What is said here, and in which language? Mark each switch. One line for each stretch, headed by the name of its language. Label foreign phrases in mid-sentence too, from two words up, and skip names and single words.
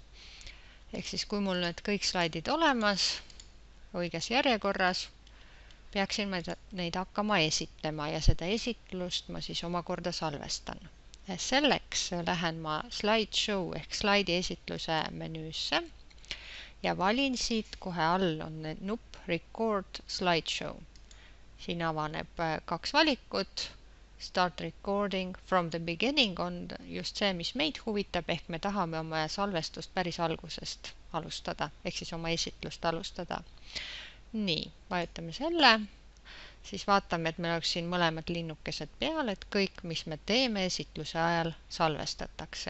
Estonian: Ehk siis kui mul nüüd kõik slaidid olemas, õiges järjekorras, peaksin ma neid hakkama esitlema ja seda esitlust ma siis omakorda salvestan. Selleks lähen ma slideshow ehk slaidi esitluse menüüsse ja valin siit kohe all on nupp Record Slideshow. Siin avaneb kaks valikut.
English: Start recording from the beginning
Estonian: on just see, mis meid huvitab, ehk me tahame oma salvestust päris algusest alustada, ehk siis oma esitlust alustada. Nii, vajutame selle. Siis vaatame, et meil oleks siin mõlemad linnukesed peal, et kõik, mis me teeme esitluse ajal, salvestatakse.